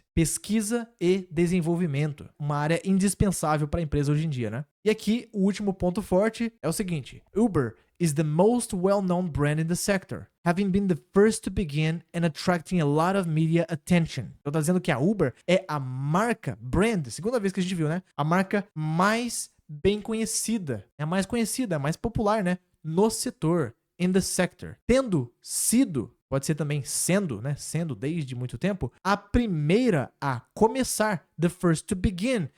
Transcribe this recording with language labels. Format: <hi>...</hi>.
<pt>Pesquisa e desenvolvimento. Uma área indispensável para a empresa hoje em dia, né? E aqui, o último ponto forte é o seguinte.</pt> <en>Uber is the most well-known brand in the sector, having been the first to begin and attracting a lot of media attention.</en> <pt>Eu tô dizendo que a Uber é a marca, brand, segunda vez que a gente viu, né? A marca mais bem conhecida, é a mais conhecida, a mais popular, né? No setor,</pt> <en>in the sector.</en> <pt>Tendo sido, pode ser também sendo, né? Sendo desde muito tempo, a primeira a começar,</pt> <en>the first to begin.</en>